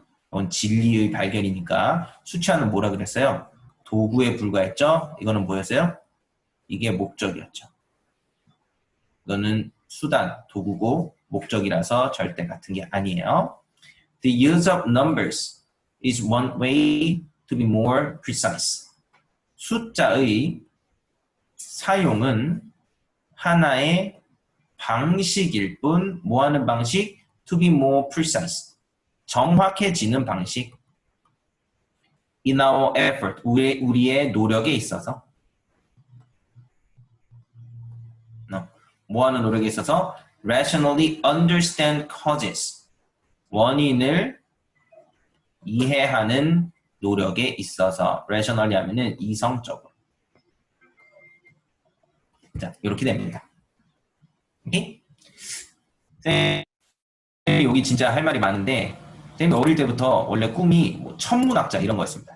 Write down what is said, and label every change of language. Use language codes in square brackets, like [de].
[ko] 그건 진리의 발견이니까 수치화는 뭐라 그랬어요? 도구에 불과했죠? 이거는 뭐였어요? 이게 목적이었죠. 이거는 수단, 도구고 목적이라서 절대 같은 게 아니에요. [en] The use of numbers is one way to be more precise. [ko] 숫자의 사용은 하나의 방식일 뿐, 뭐 하는 방식? [en] To be more precise. [ko] 정확해지는 방식. [en] In our effort, [ko] 우리의 노력에 있어서. 뭐 하는 노력에 있어서? [en] Rationally understand causes. [ko] 원인을 이해하는 노력에 있어서. Rationally 하면은 이성적으로. 자, 이렇게 됩니다. 오케이? 여기 진짜 할 말이 많은데, 쌤이 어릴 때부터 원래 꿈이 뭐 천문학자 이런 거였습니다.